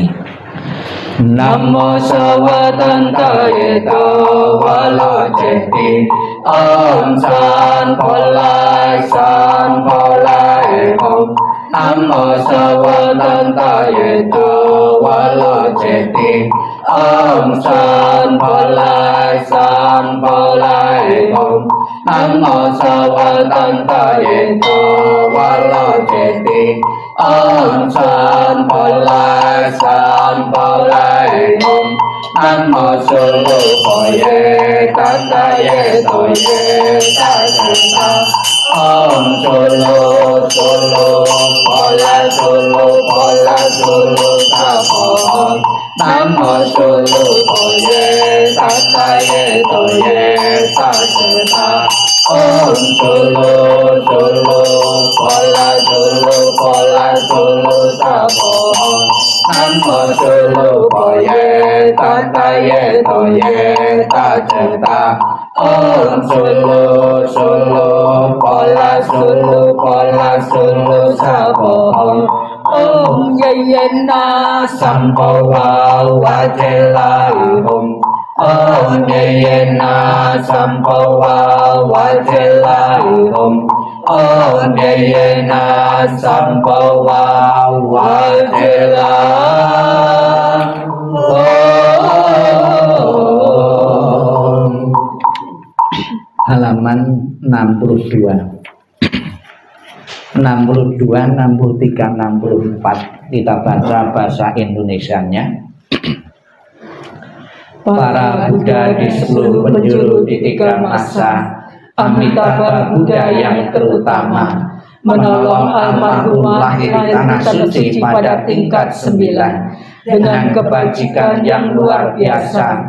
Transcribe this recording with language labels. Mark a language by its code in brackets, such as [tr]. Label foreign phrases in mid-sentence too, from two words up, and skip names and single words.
[sa] Namo Sawatantayeta Walajeti Om San Polai San Polai Om Namo Sawatantayeta Walajeti Om San Polai San Polai Om Namo Sawatantayeta Walajeti Om San Polai San Polai Om Namo Sulu Poye Tataye Toye Tatata Om Sulu Sulu Polai Sulu Polai Sulu Tapo Namo Sulu Poye Tataye Toye Tatata Om Sulu Sulu Polai Sulu Polai Sulu Tapo Namo Sulu Poye Tataye Toye Tatata Om Sulu Sulu Polai Sulu Polai Sulu Tapo Om Yeyena Sampawa Wajelai Om Yeyena Sampawa Wajelai Om Yeyena Sampawa [id] Wajelai halaman 62, 63, 64 kita baca bahasa Indonesianya. Para Buddha di seluruh penjuru di 3 masa, Amitabha Buddha yang terutama, menolong almarhum lahir di tanah suci pada tingkat 9 dengan kebajikan yang luar biasa.